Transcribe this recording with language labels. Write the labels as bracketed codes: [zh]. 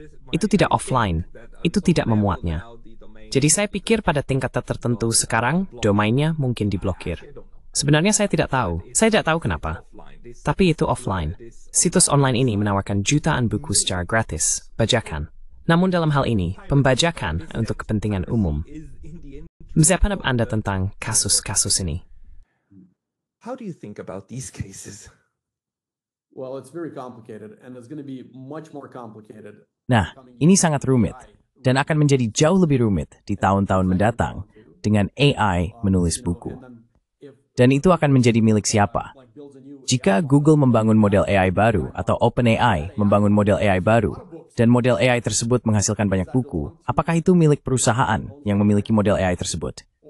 [id] Itu tidak offline, itu tidak memuatnya. Jadi saya pikir pada tingkat tertentu sekarang, domainnya mungkin diblokir. Sebenarnya saya tidak tahu kenapa. Tapi itu offline. Situs online ini menawarkan jutaan buku secara gratis, bajakan. Namun dalam hal ini, pembajakan untuk kepentingan umum. Apa pendapat Anda tentang kasus-kasus ini? [en] How do you think about these cases? Well, it's very complicated and it's going to be much more complicated. [id] Nah, ini sangat rumit dan akan menjadi jauh lebih rumit di tahun-tahun mendatang dengan AI menulis buku. Dan itu akan menjadi milik siapa? Jika Google membangun model AI baru atau OpenAI membangun model AI baru, dan model AI tersebut menghasilkan banyak buku, apakah itu milik perusahaan yang memiliki model AI tersebut?